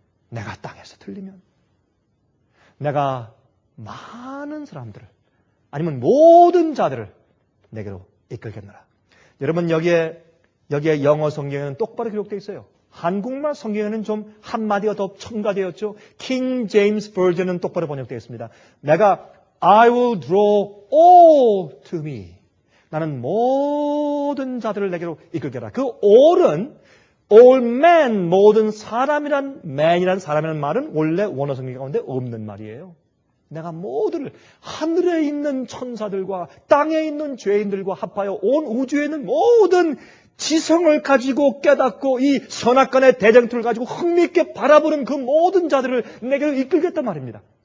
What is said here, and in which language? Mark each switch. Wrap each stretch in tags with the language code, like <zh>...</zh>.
<ko>내가 땅에서 들리면 내가 많은 사람들을 아니면 모든 자들을 내게로 이끌겠노라. 여러분 여기에 영어 성경에는 똑바로 기록되어 있어요. 한국말 성경에는 좀 한마디가 더 첨가되었죠. 킹 제임스 버전은 똑바로 번역되어 있습니다. 내가</ko> <en>I will draw all to me.</en> <ko>나는 모든 자들을 내게로 이끌게라. 그 all은 all men, 모든 사람이란 man이란 사람이라는 말은 원래 원어 성경 가운데 없는 말이에요. 내가 모두를 하늘에 있는 천사들과 땅에 있는 죄인들과 합하여 온 우주에 있는 모든 지성을 가지고 깨닫고 이 선악간의 대쟁투를 가지고 흥미있게 바라보는 그 모든 자들을 내게로 이끌겠단 말입니다.</ko>